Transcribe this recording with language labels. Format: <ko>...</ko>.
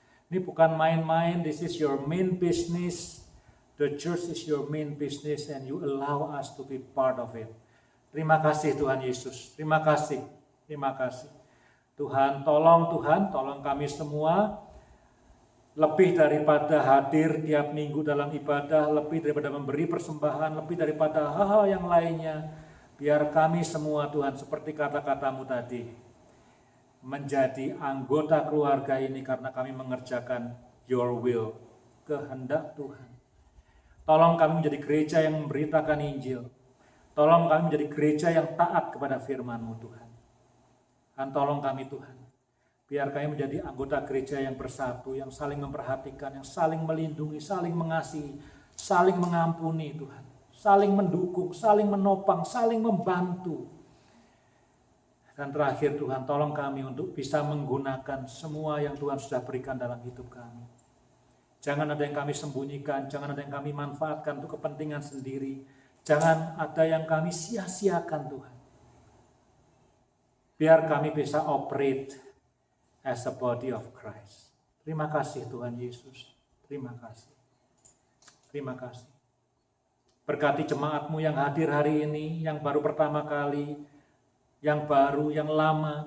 <id>Ini bukan main-main,</id> <en>this is your main business. The church is your main business and you allow us to be part of it.</en> <id>Terima kasih Tuhan Yesus. Terima kasih. Terima kasih. Tuhan, tolong kami semua lebih daripada hadir tiap minggu dalam ibadah, lebih daripada memberi persembahan, lebih daripada hal-hal yang lainnya. Biar kami semua Tuhan, seperti kata-katamu tadi, menjadi anggota keluarga ini karena kami mengerjakan</id> <en>your will,</en> <id>kehendak Tuhan. Tolong kami menjadi gereja yang memberitakan Injil. Tolong kami menjadi gereja yang taat kepada firman-Mu Tuhan. Dan tolong kami Tuhan, biar kami menjadi anggota gereja yang bersatu, yang saling memperhatikan, yang saling melindungi, saling mengasihi, saling mengampuni Tuhan. Saling mendukung, saling menopang, saling membantu. Dan terakhir Tuhan, tolong kami untuk bisa menggunakan semua yang Tuhan sudah berikan dalam hidup kami. Jangan ada yang kami sembunyikan, jangan ada yang kami manfaatkan untuk kepentingan sendiri. Jangan ada yang kami sia-siakan Tuhan. Biar kami bisa</id> <en>operate as a body of Christ.</en> <id>Terima kasih Tuhan Yesus. Terima kasih. Terima kasih. Berkati jemaat-Mu yang hadir hari ini, yang baru pertama kali, yang baru, yang lama.</id>